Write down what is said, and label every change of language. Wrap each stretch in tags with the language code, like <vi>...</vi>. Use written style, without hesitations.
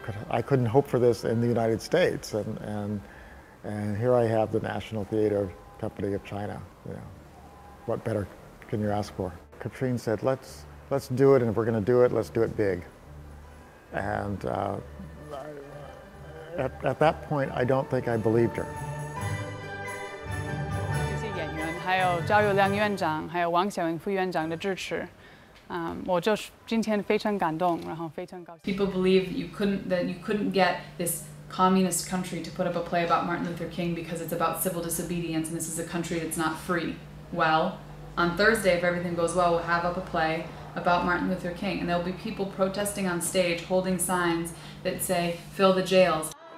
<en>I couldn't hope for this in the United States, and here I have the National Theatre Company of China. You know, what better can you ask for? Katrine said, let's do it, and if we're going to do it, let's do it big. And at that point, I don't think I believed her.</en> <zh>这些演员，还有赵友亮院长，还有王小英副院长的支持。我就是今天非常感动，然后非常高兴。</zh> <en>People believe that you couldn't get this communist country to put up a play about Martin Luther King because it's about civil disobedience and this is a country that's not free. Well, on Thursday, if everything goes well, we'll have up a play about Martin Luther King, and there'll be people protesting on stage, holding signs that say, "Fill the jails."</en>